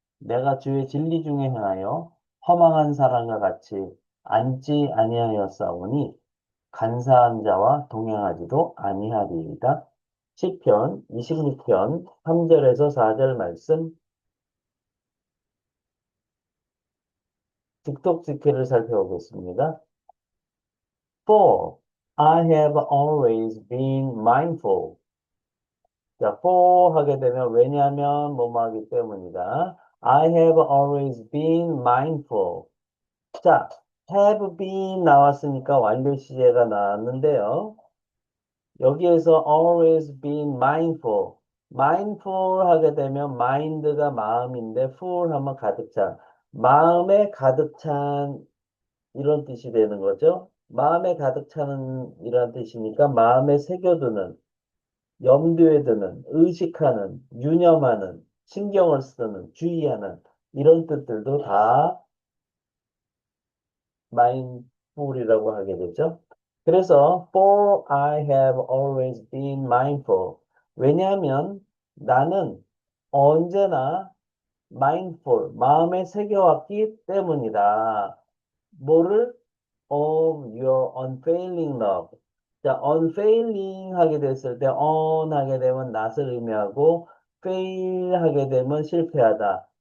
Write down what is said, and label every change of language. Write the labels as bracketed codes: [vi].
[ko] 내가 주의 진리 중에 행하여 허망한 사람과 같이 앉지 아니하였사오니 간사한 자와 동행하지도 아니하리이다. 시편 26편 3절에서 4절 말씀 직독직해를 살펴보겠습니다. [en] For I have always been mindful. [ko] 자, for 하게 되면 왜냐하면 뭐뭐 하기 때문이다. [en] I have always been mindful. [ko] 자, have been 나왔으니까 완료 시제가 나왔는데요. 여기에서 [en] always been mindful. [ko] mindful 하게 되면 mind가 마음인데 full 하면 가득 찬. 마음에 가득 찬 이런 뜻이 되는 거죠. 마음에 가득 차는 이런 뜻이니까 마음에 새겨두는, 염두에 두는, 의식하는, 유념하는, 신경을 쓰는, 주의하는 이런 뜻들도 다 mindful이라고 하게 되죠. 그래서 [en] for I have always been mindful. [ko] 왜냐하면 나는 언제나 mindful, 마음에 새겨왔기 때문이다. 뭐를? [en] Of your unfailing love. [ko] 자, unfailing 하게 됐을 때 on 하게 되면 낫을 의미하고 fail 하게 되면 실패하다.